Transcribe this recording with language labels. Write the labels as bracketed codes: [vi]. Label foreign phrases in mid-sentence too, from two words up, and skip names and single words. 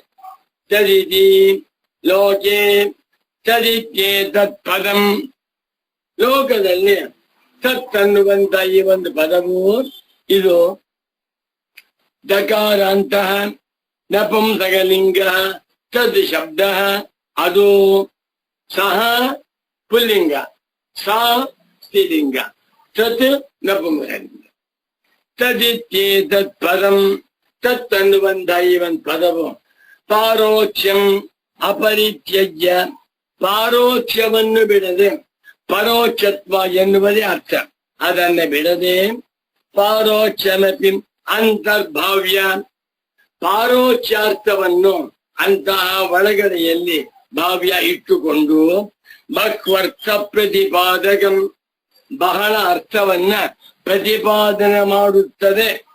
[sa] ತದಿತಿ ಲೋಕೆ ತದಿತ್ಯೇ ತತ್ಪದಂ, [kn] ಲೋಕದಲ್ಲಿ ತತ್ ಅನ್ನುವಂತ ಈ ಒಂದು ಪದವು ಇದು ದಕಾರಾಂತಹ ನಪುಂಸಕಲಿಂಗ. ತದ್ ಶಬ್ದ ಅದು ಸಹ ಪುಲ್ಲಿಂಗ, ಸಾ ಸ್ತ್ರೀಲಿಂಗ, ತತ್ ನಪುಂಸಕಲಿಂಗ. [sa] ತದಿತ್ಯೇ ತತ್ ಪದಂ, [kn] ತತ್ ಅನ್ನುವಂತ ಈ ಒಂದು ಪದವು [sa] ಪಾರೋಕ್ಷಂ ಅಪರಿತ್ಯಜ್ಯ, [kn] ಪಾರೋಕ್ಷವನ್ನು ಬಿಡದೆ ಪರೋಕ್ಷತ್ವ ಎನ್ನುವುದೇ ಅರ್ಥ. ಅದನ್ನ ಬಿಡದೆ [sa] ಪಾರೋಕ್ಷಮಪಿ ಅಂತರ್ಭಾವ್ಯ, [kn] ಪಾರೋಕ್ಷಾರ್ಥವನ್ನು ಅಂತಹ ಒಳಗಡೆಯಲ್ಲಿ ಭಾವ್ಯ ಇಟ್ಟುಕೊಂಡು [sa] ಬಹ್ವರ್ಥ ಪ್ರತಿಪಾದಕಂ, [kn] ಬಹಳ ಅರ್ಥವನ್ನ ಪ್ರತಿಪಾದನೆ ಮಾಡುತ್ತದೆ.